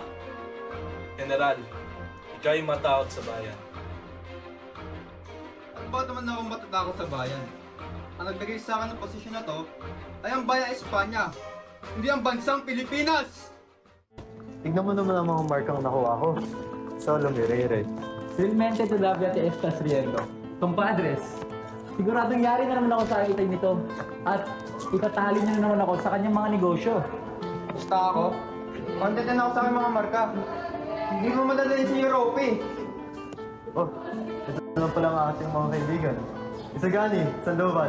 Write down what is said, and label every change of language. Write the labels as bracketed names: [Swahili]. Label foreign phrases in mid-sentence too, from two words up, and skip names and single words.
[Filipino] General, ikaw ay matawag sa bayan. At bakit naman ako matatakot sa bayan? Ang nagbigay sa akin ng posisyon na to ay ang bayang Espanya, hindi ang bansang Pilipinas! Tignan mo naman ang mga markang nakuha ko. Solo Mirere. [Spanish] Realmente todavía te estás riendo. Compadres, [Filipino] siguradong yari na naman ako sa itay nito. At itatali niya na naman ako sa kanyang mga negosyo. Basta ako, content na ako sa aking mga marka. Hindi mo madadali sa Europe eh. Oh, ito lang pala ang ating mga kaibigan. Isagani, Sandoval.